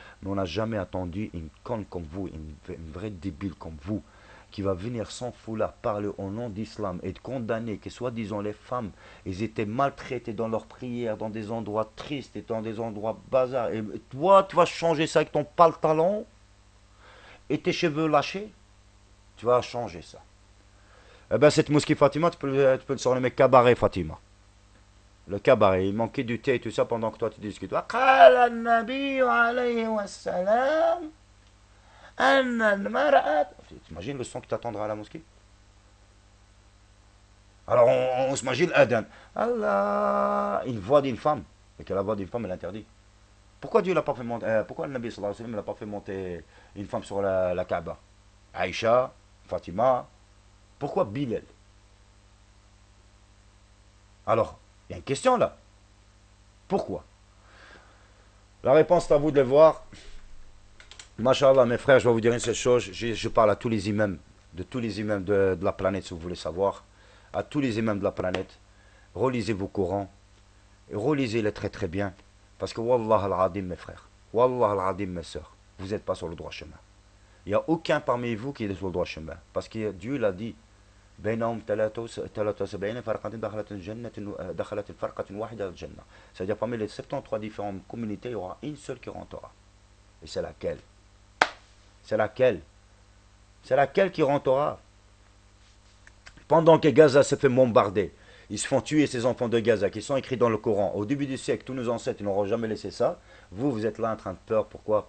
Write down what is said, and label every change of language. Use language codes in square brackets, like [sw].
[fr] Mais on n'a jamais attendu une conne comme vous, une vraie débile comme vous, qui va venir sans foulard parler au nom d'islam et de condamner que soi-disant les femmes, elles étaient maltraitées dans leurs prières, dans des endroits tristes et dans des endroits bazars. Et toi, tu vas changer ça avec ton pantalon et tes cheveux lâchés. Tu vas changer ça. Eh bien, cette mosquée Fatima, tu peux le surnommer Cabaret Fatima. Le cabaret, il manquait du thé et tout ça pendant que toi tu discutes. [ar] وقال النبي عليه والسلام أن المرأة. [fr] T'imagines le son qui t'attendra à la mosquée? Alors on s'imagine Adam. Allah, une voix d'une femme. Et que la voix d'une femme, elle interdit. Pourquoi Dieu l'a pas fait monter, pourquoi le Nabi [ar] sallallahu alayhi wa sallam [fr] l'a pas fait monter une femme sur la Kaaba? Aïcha, Fatima, pourquoi Bilal? Alors, il y a une question là. Pourquoi? La réponse, c'est à vous de le voir. Masha'Allah, mes frères, je vais vous dire une seule chose. Je parle à tous les imams, de tous les imams de la planète, si vous voulez savoir. À tous les imams de la planète. Relisez vos Corans. Et relisez-les très très bien. Parce que [ar] Wallah al-Adim, [fr] mes frères. Wallah al-Adim, mes sœurs. Vous n'êtes pas sur le droit chemin. Il n'y a aucun parmi vous qui est sur le droit chemin. Parce que Dieu l'a dit. [ar] بينهم 73 فرقة دخلت الفرقة واحدة الجنة. [fr] C'est-à-dire parmi les 73 différentes communautés, il y aura une seule qui rentrera. Et c'est laquelle? C'est laquelle? C'est laquelle qui rentrera? Pendant que Gaza se fait bombarder, ils se font tuer ces enfants de Gaza qui sont écrits dans le Coran. Au début du siècle, tous nos ancêtres n'auront jamais laissé ça. Vous, vous êtes là en train de peur. Pourquoi?